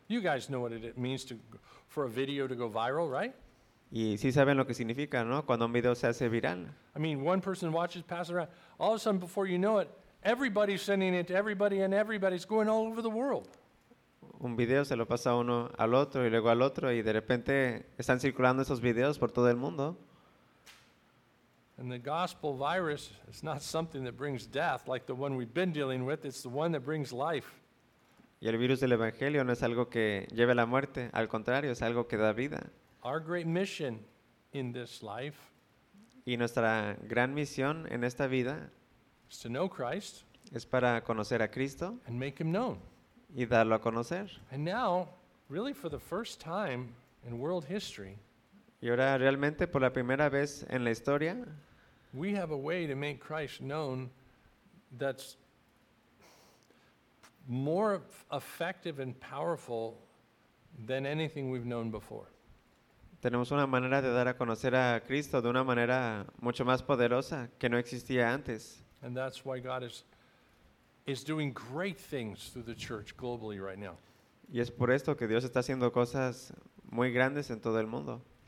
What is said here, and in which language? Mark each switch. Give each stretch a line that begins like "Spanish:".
English: You guys know what it means for a video to go viral, right?
Spanish: Y sí saben lo que significa, ¿no? Cuando un video se hace viral.
English: I mean, one person watches, passes around. All of a sudden, before you know it, everybody's sending it to everybody and everybody's going all over the world.
Spanish: Un video se lo pasa uno al otro y luego al otro y de repente están circulando esos videos por todo el mundo.
English: And the gospel virus is not something that brings death like the one we've been dealing with. It's the one that brings life.
Spanish: Y el virus del evangelio no es algo que lleve a la muerte. Al contrario, es algo que da vida.
English: Our great mission in this life,
Spanish: y nuestra gran misión en esta vida,
English: is to know Christ,
Spanish: es para conocer a Cristo,
English: and make him known,
Spanish: y darlo a conocer.
English: And now, really for the first time in world history,
Spanish: y ahora realmente por la primera vez en la historia,
English: we have a way to make Christ known that's more effective and powerful than anything we've known before.
Spanish: Tenemos una manera de dar a conocer a Cristo de una manera mucho más poderosa que no existía antes.
English: And that's why God is doing great things through the church globally right now.
Spanish: Y es por esto que Dios está haciendo cosas muy grandes en todo el mundo.